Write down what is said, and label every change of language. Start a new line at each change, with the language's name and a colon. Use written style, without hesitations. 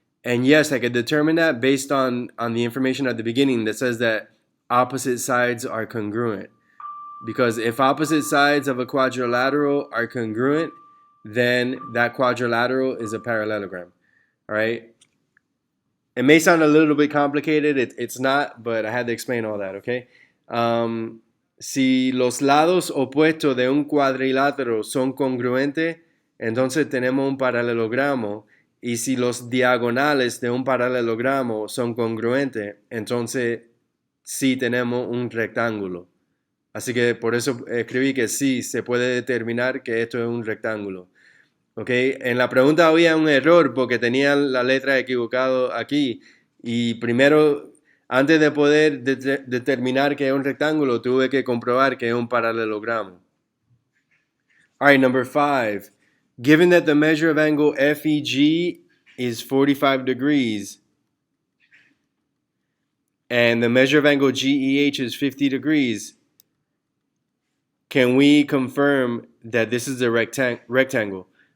English: And yes, I could determine that based on the information at the beginning that says that opposite sides are congruent. Because if opposite sides of a quadrilateral are congruent, then that quadrilateral is a parallelogram. All right. It may sound a little bit complicated. It's not, but I had to explain all that, okay?
Spanish: Si los lados opuestos de un cuadrilátero son congruentes, entonces tenemos un paralelogramo. Y si los diagonales de un paralelogramo son congruentes, entonces sí tenemos un rectángulo. Así que por eso escribí que sí se puede determinar que esto es un rectángulo. Okay. En la pregunta había un error porque tenía la letra equivocada aquí. Y primero, antes de poder determinar que es un rectángulo, tuve que comprobar que es un paralelogramo.
English: All right, number 5. Given that the measure of angle FEG is 45 degrees and the measure of angle GEH is 50 degrees, can we confirm that this is a rectangle?